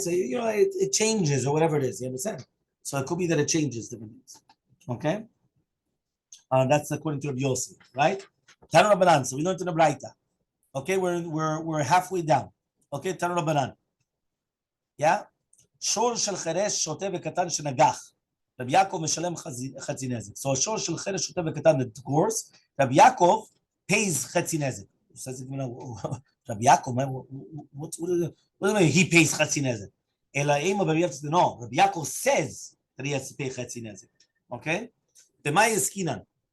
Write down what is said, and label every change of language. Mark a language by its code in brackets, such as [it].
[en] So, you know, it changes or whatever it is. You understand? So it could be that it changes different things. Okay? That's according to Rabbi Yossi. Right? Tanu Rabbanan. So we learned in the Braita. Okay, we're halfway down. Okay, Tanu Rabbanan. Yeah? [he] שור של חירש שוטה וקטן שנגח. רבי יעקב משלם חצי נזק. [en] So a shor shel cheresh שוטה וקטן that gores, Rabbi Yaakov pays חצי נזק. He says, Rabbi Yaakov, what do you mean he pays חצי נזק? [he] אלא אם [en] Rabbi Yaakov, no, Rabbi Yaakov says that he has to pay חצי נזק. Okay? [he] במה יסקינן?